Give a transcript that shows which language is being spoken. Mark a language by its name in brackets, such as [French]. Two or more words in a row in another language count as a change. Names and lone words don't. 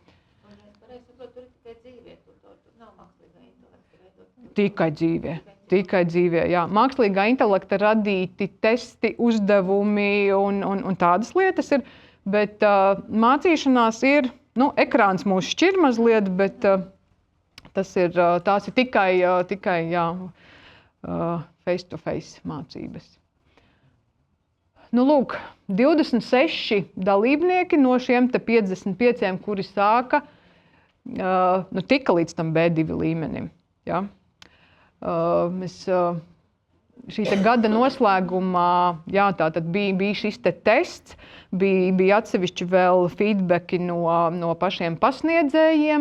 [Latvian] Tikai dzīvē, jā. Mākslīgā intelekta radīti testi, uzdevumi un tādas lietas ir, bet mācīšanās ir, ekrāns mūs šķir mazliet, bet tās ir tikai face-to-face mācības. Lūk, 26 dalībnieki no šiem 55, kuri sāka, tika līdz tam B2 līmenim. Ja? Mēs šī gada noslēgumā, tātad bija šis tests, bija atsevišķi vēl feedbacki no pašiem pasniedzējiem.